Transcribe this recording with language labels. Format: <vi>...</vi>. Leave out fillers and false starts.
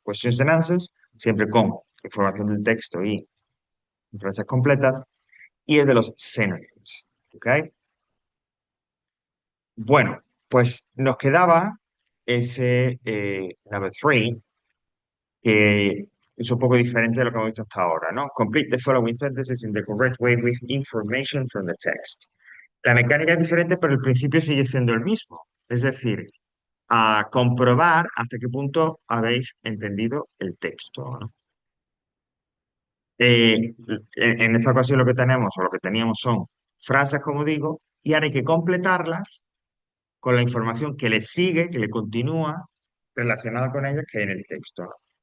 <en>Questions and answers,</en> <es>siempre con información del texto y frases completas, y el de los synonyms, ¿ok? Bueno, pues nos quedaba ese</es> <en>number three,</en> <es>que es un poco diferente de lo que hemos visto hasta ahora, ¿no?</es> <en>Complete the following sentences in the correct way with information from the text.</en> <es>La mecánica es diferente, pero el principio sigue siendo el mismo. Es decir, a comprobar hasta qué punto habéis entendido el texto, ¿no? En esta ocasión lo que tenemos o lo que teníamos son frases, como digo, y ahora hay que completarlas con la información que le sigue, que le continúa relacionada con ellas que en el texto, ¿no?</es>